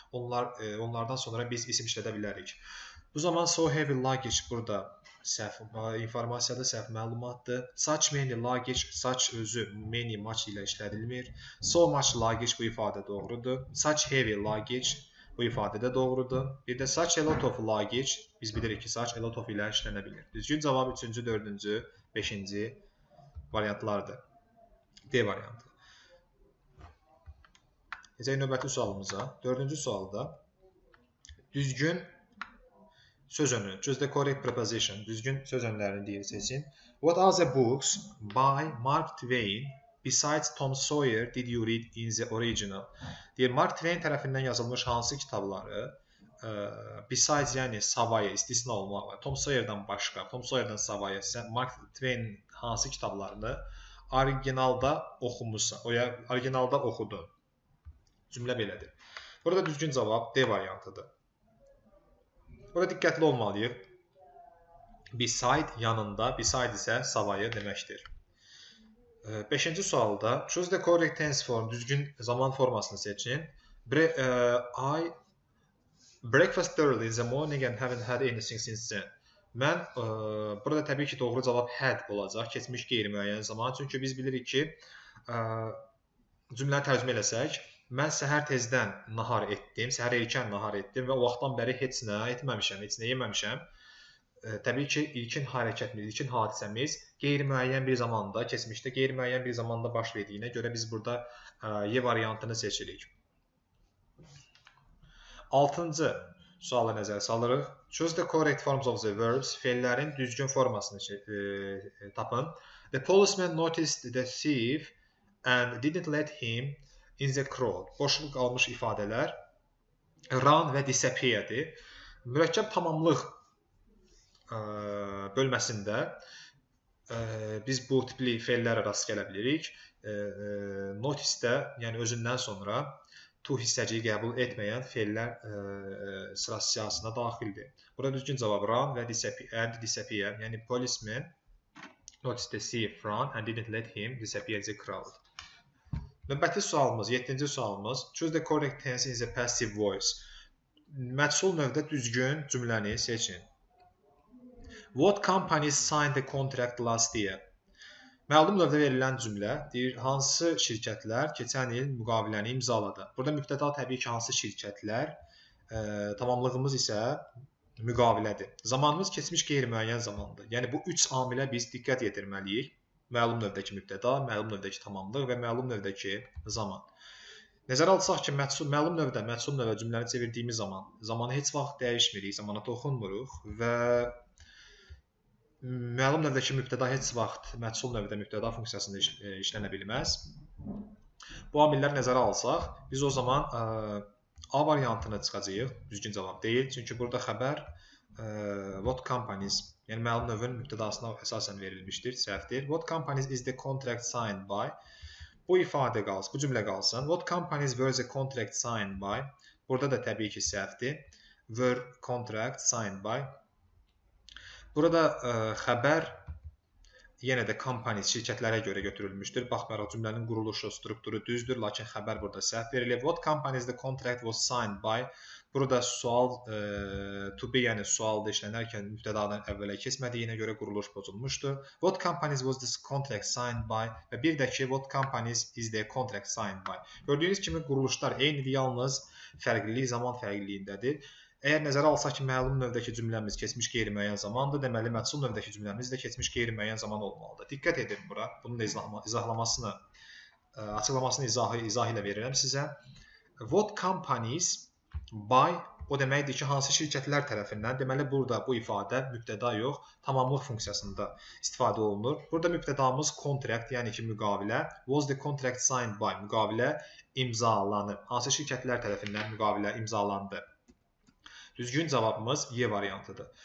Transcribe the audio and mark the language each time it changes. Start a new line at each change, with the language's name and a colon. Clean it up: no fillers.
Azerbaijani: Onlardan sonra biz isim işlədə bilərik. Bu zaman
English: so heavy luggage
Azerbaijani: burada səhv informasiyadır, səhv məlumatdır.
English: Such many luggage, such özü many, much
Azerbaijani: ilə işlədilmir.
English: So much luggage
Azerbaijani: bu ifadə doğrudur.
English: Such heavy luggage
Azerbaijani: bu ifadə də doğrudur. Bir də
English: such a lot of luggage,
Azerbaijani: biz bilirik ki,
English: such a lot of
Azerbaijani: ilə işlənə bilir. Düzgün cavab 3-cü, 4-cü, 5-ci variantlardır. D variantı. Keçək növbəti sualımıza. 4-cü sualda düzgün söz önü,
English: choose the correct preposition,
Azerbaijani: düzgün söz önlərini deyir seçin.
English: What are the books by Mark Twain besides Tom Sawyer did you read in the original?
Azerbaijani: Deyir, Mark Twain tərəfindən yazılmış hansı kitabları besides, yəni savayı, istisna olmaqla, Tom Sawyer'dan başqa, Tom Sawyer'dan savayı, sən Mark Twain hansı kitablarını originalda oxumusan, originalda oxudun. Cümlə belədir. Burada düzgün cavab D variantıdır. Burada diqqətli olmalıyıq. Beside yanında, beside isə savayı deməkdir. 5-ci sualda
English: choose the correct tense form,
Azerbaijani: düzgün zaman formasını seçin.
English: I breakfast early in the morning and haven't had anything since then.
Azerbaijani: Mən burada təbii ki, doğru cavab had olacaq, keçmiş qeyri-müəyyən zaman. Çünki biz bilirik ki, cümləni tərcümə eləsək, mən səhər tezdən nahar etdim, səhər erkən nahar etdim və o vaxtdan bəri heç nə etməmişəm, heç nə yeməmişəm. Təbii ki, ilkin hərəkətimiz, ilkin hadisəmiz qeyri-müəyyən bir zamanda, keçmişdə qeyri-müəyyən bir zamanda baş verdiyinə görə biz burada Y variantını seçirik. 6-cı sualı nəzərə salırıq.
English: Choose the correct forms of the verbs.
Azerbaijani: Fe'llərin düzgün formasını tapın.
English: The policeman noticed the thief and didn't let him in the crowd.
Azerbaijani: Boşluq qalmış ifadələr run və disappear'dir. Mürəkkəb tamamlıq bölməsində biz bu tipli fe'llərə rast gələ bilirik. Notice-də, yəni özündən sonra to hissəciyi qəbul etməyən fe'llər sıra siyahısına daxildir. Burada düzgün cavab run və disappear, yəni
English: policeman noticed the thief run and didn't let him disappear in the crowd.
Azerbaijani: Növbəti sualımız, 7-ci sualımız.
English: Choose the correct tense in the passive voice.
Azerbaijani: Məchul növdə düzgün cümləni seçin.
English: What companies signed the contract last year?
Azerbaijani: Məlum növdə verilən cümlə deyir, hansı şirkətlər keçən il müqaviləni imzaladı. Burada mübtəda təbii ki, hansı şirkətlər, tamamlığımız isə müqavilədir. Zamanımız keçmiş qeyri-müəyyən zamandır. Yəni bu 3 amilə biz diqqət yetirməliyik. Məlum növdəki mübtəda, məlum növdəki tamamlıq və məlum növdəki zaman. Nəzərə alsaq ki, məlum növdə, məchul növdə cümləni çevirdiyimiz zaman zamanı heç vaxt dəyişmirik, zamana toxunmuruq və məlum növdəki mübtəda heç vaxt məchul növdə mübtəda funksiyasında işlənə bilməz. Bu amillər nəzərə alsaq, biz o zaman A variantını çıxacağıq, düzgün cavab deyil. Çünki burada xəbər what companies, yəni məlum növün mübtədasına əsasən verilmişdir, səhvdir.
English: What companies is the contract signed by?
Azerbaijani: Bu ifadə qalsın, bu cümlə qalsın.
English: What companies were the contract signed by?
Azerbaijani: Burada da təbii ki, səhvdir.
English: Were contract signed by.
Azerbaijani: Burada xəbər yenə də companies şirkətlərə görə götürülmüşdür. Baxmayaraq cümlənin quruluşu, strukturu düzdür, lakin xəbər burada səhv verilib.
English: What companies the contract was signed by?
Azerbaijani: Burada sual to be, yəni sualda işlənərkən mübtədadan əvvələ keçmədiyinə görə quruluş pozulmuşdur.
English: What companies was this contract signed by?
Azerbaijani: Və bir də ki,
English: what companies is the contract signed by?
Azerbaijani: Gördüyünüz kimi quruluşlar eynidir, yalnız fərqlilik zaman fərqliliyindədir. Əgər nəzərə alsaq ki, məlum növdəki cümləmiz keçmiş qeyri-müəyyən zamandır, deməli məchul növdəki cümləmiz də keçmiş qeyri-müəyyən zaman olmalıdır. Diqqət edin bura. Bunun da izahlamasını, açıqlamasını izah ilə verirəm sizə. What companies by o deməkdir ki, hansı şirkətlər tərəfindən, deməli burada bu ifadə mübtəda yox, tamamlıq funksiyasında istifadə olunur. Burada mübtədamız contract, yəni ki, müqavilə.
English: Was the contract signed by?
Azerbaijani: Müqavilə imzalanıb. Hansı şirkətlər tərəfindən müqavilə imzalandı? Düzgün cavabımız Y variantıdır.